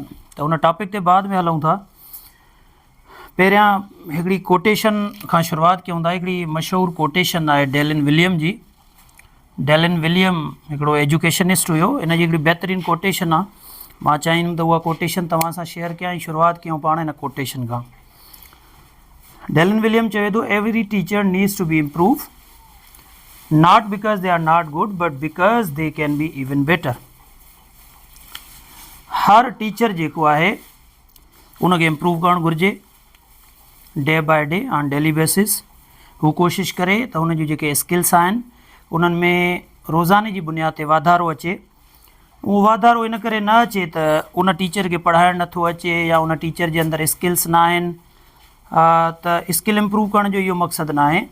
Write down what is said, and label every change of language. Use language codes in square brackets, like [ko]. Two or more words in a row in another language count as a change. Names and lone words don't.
[sd] त उन टॉपिक ते बाद में हलूं था। पहिरियां हिकिड़ी कोटेशन खां शुरूआत कयूं था। हिकिड़ी मशहूरु कोटेशन आहे डेलिन विलियम जी। डेलिन विलियम हिकिड़ो एजुकेशनिस्ट हुयो, इन जी हिकिड़ी बहितरीनु कोटेशन आहे। मां चाहींदुमि त उहा कोटेशन तव्हां सां शेयर कयां ऐं शुरूआत कयूं पाण हिन कोटेशन खां। डेलिन विलियम चवे थो, [en] Every teacher needs to be improve not because they are not good but because they can be even better. [sd] हर टीचर जेको आहे उनखे इम्प्रूव करणु घुरिजे [en] day by day on daily basis. [sd] हू कोशिशि करे त हुन जूं जेके स्किल्स आहिनि उन्हनि में रोज़ाने जी बुनियाद ते वाधारो अचे। उहो वाधारो इन करे न अचे त उन टीचर खे पढ़ाइणु नथो अचे या उन टीचर जे अंदरि स्किल्स न आहिनि। त [en] skill improve [sd] करण जो इहो मक़सदु न आहे।